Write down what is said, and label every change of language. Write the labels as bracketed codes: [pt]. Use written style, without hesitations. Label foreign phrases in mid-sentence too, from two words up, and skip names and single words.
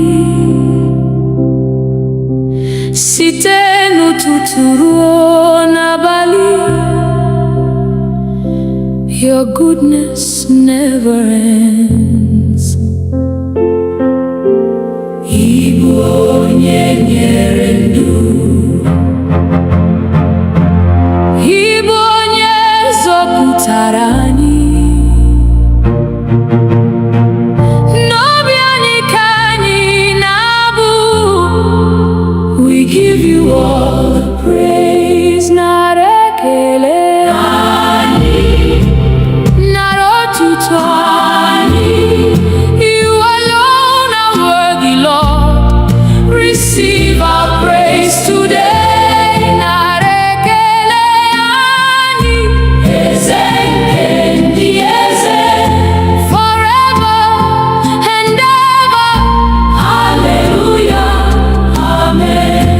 [ig] Site n'ụtụtụ ruo n'abalị, [en] your goodness never ends. [ig] Ị bụ onye nyere ndụ, ị bụ onye zọpụtara anyị. N'obi anyị ka anyị na-abụ. [en] We give you all the praise. [ig] Nara ekele anyị, nara otuto anyị. [en] You alone are worthy, Lord. Receive our praise today. [ig] Nara ekele anyị, eze nke ndị eze. [en] Forever and ever. Hallelujah, amen.